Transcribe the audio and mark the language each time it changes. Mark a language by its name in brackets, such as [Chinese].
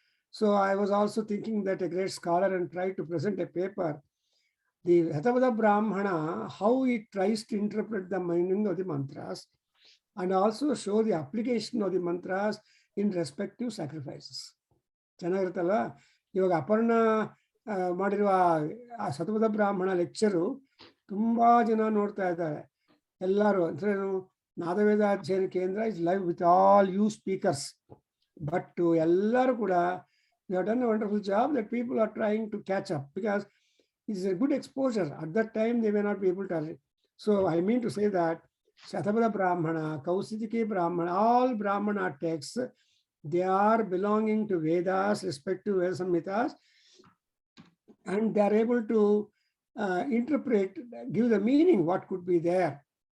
[English] So I was also thinking that a great scholar and tried to present a paper, the Hatavada Brahmana, how it tries to interpret the meaning of the mantras and also show the application of the mantras in respective sacrifices. [Kannada] ಚೆನ್ನಾಗಿರುತ್ತಲ್ಲ. ಇವಾಗ ಅಪರ್ಣ ಮಾಡಿರುವ ಆ ಸತಪದ ಬ್ರಾಹ್ಮಣ lecture ತುಂಬಾ ಜನ ನೋಡ್ತಾ ಇದ್ದಾರೆ. ಎಲ್ಲರೂ ಅಂದ್ರೆ [English] Nadaveda Adhyayana Kendra is live with all you speakers. But [Kannada] ಎಲ್ಲರೂ ಕೂಡ [English] we have done a wonderful job that people are trying to catch up because it is a good exposure. At that time they may not be able to. So I mean to say that Shatapada Brahmana, Kausidiki Brahmana, all Brahmana texts, they are belonging to Vedas, respective Veda Samhitas, and they are able to interpret, give the meaning, what could be there.